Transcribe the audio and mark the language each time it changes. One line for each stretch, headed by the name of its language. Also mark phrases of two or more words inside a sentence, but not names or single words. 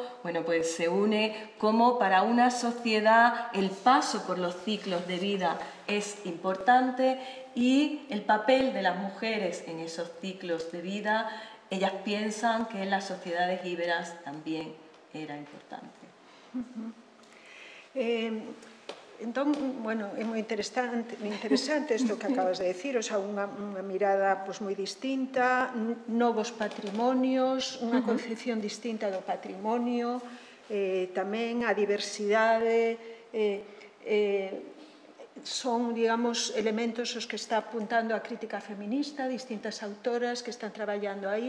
Spanish: Bueno, pues se une como para una sociedad el paso por los ciclos de vida es importante, y el papel de las mujeres en esos ciclos de vida, ellas piensan que en las sociedades íberas también era importante.
Galician: Entón, bueno, é moi interesante isto que acabas de decir,
Spanish: o sea,
Galician: unha mirada pois, moi distinta, novos patrimonios, unha concepción distinta do patrimonio, tamén a diversidade, son, digamos, elementos os que está apuntando a crítica feminista, distintas autoras que están traballando aí.